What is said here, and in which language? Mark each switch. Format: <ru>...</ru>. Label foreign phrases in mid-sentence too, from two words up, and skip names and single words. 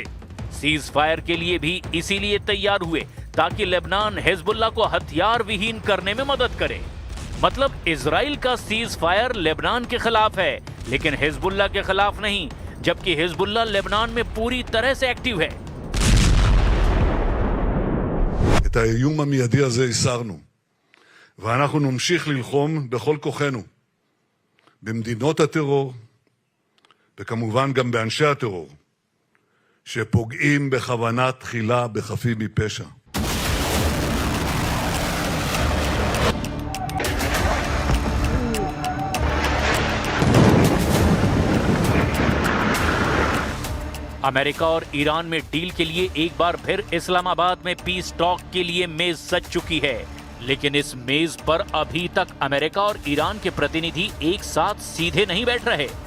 <en>cease fire</en> <hi>के लिए भी इसीलिए तैयार हुए ताकि लेबनान हिजबुल्लाह को हथियार विहीन करने में मदद करे। मतलब इजराइल का</hi> <en>cease fire</en> <hi>लेबनान के खिलाफ है, लेकिन हिजबुल्लाह के खिलाफ नहीं, जबकि हिजबुल्लाह लेबनान में पूरी तरह से एक्टिव है।</hi> <he>את האיום המיידי הזה הסרנו, ואנחנו נמשיך ללחום בכל כוחנו במדינות הטרור, וכמובן גם באנשי הטרור, שפוגעים בכוונה תחילה בחפים מפשע.</he> <hi>अमेरिका और ईरान में डील के लिए एक बार फिर इस्लामाबाद में</hi> <en>peace talk</en> <hi>के लिए मेज सज चुकी है, लेकिन इस मेज पर अभी तक अमेरिका और ईरान के प्रतिनिधि एक साथ सीधे नहीं बैठ रहे।</hi>